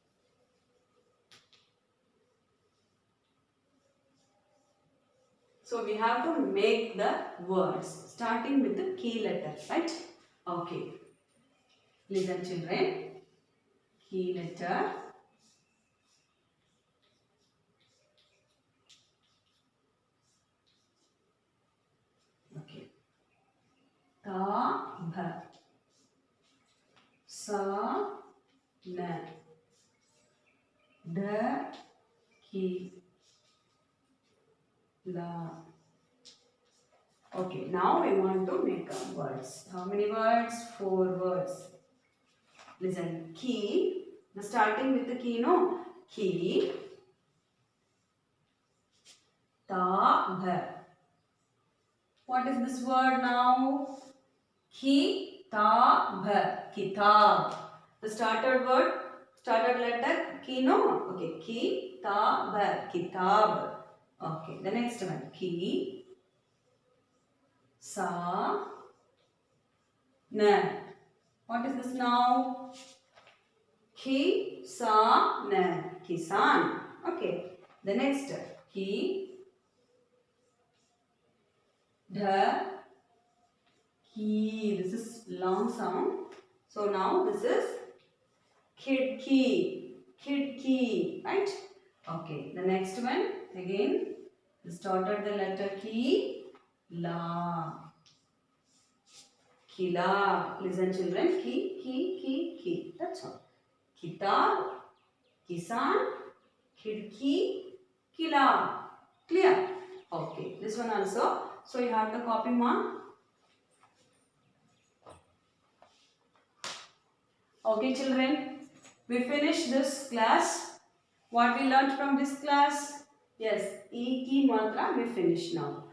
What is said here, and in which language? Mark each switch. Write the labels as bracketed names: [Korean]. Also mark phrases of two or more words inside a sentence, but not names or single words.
[English] So we have to make the words starting with the key letter, right? Okay. Listen, children. Key letter. Okay. Ta, bha. Sa, na. Da, ki. La. Okay, now we want to make up words. How many words? 4 words. Listen, key. The starting with the key, no? Key. Ta, bha. What is this word now? Ki, ta, bha. Kitab. The started word, started letter, ki, no? Okay, ki, ta, bha. Kitab. Okay, the next one. Ki, sa, na. What is this now? Ki, sa, na. Kisan. Okay, the next. Ki, dha, ki. This is long sound. So now this is kidki. Kidki. Right? Okay, the next one again. Started the letter ki. La. Kila. Listen children. Ki. That's all. Kitab, kisan, khidki, kila. Clear? Okay. This one also. So you have to copy mark. Okay children. We finished this class. What we learned from this class? Yes. [Hindi] E ki matra [English] we finished now.